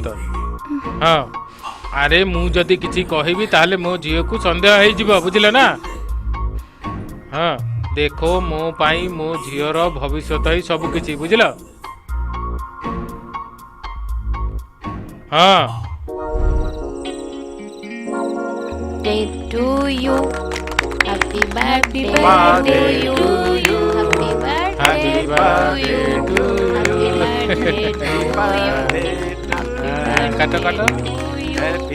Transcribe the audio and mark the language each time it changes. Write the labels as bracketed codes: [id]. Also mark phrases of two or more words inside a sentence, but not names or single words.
[or] ହଁ ଆରେ ମୁଁ ଯଦି କିଛି କହିବି ତାହେଲେ ମୋ ଝିଅକୁ ସନ୍ଦେହ ହେଇଯିବ, ବୁଝିଲ ନା? ହଁ ଦେଖ, ମୋ ପାଇଁ ମୋ ଝିଅର ଭବିଷ୍ୟତ ହିଁ ସବୁ କିଛି, ବୁଝିଲ? ହଁ [en] Happy birthday to you. Happy birthday to you. [or] କାଟ କାଟ। [en] Happy